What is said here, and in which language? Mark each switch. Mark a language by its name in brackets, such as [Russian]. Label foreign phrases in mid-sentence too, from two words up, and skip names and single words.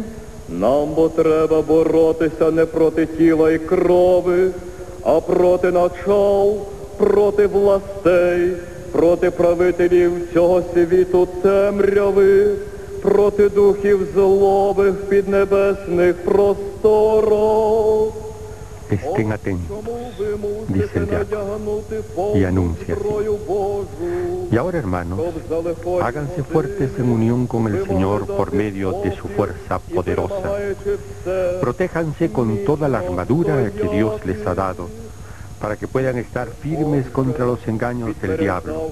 [Ukrainian] Нам бо треба боротися не проти тіла і крови, а проти начал, проти властей, проти правителів цього світу темряви, проти духів злобих в піднебесних просторах. [Spanish] Estén atentos, dice el diácono, y anuncia así. Y ahora, hermanos, háganse fuertes en unión con el Señor por medio de su fuerza poderosa. Protéjanse con toda la armadura que Dios les ha dado, para que puedan estar firmes contra los engaños del diablo.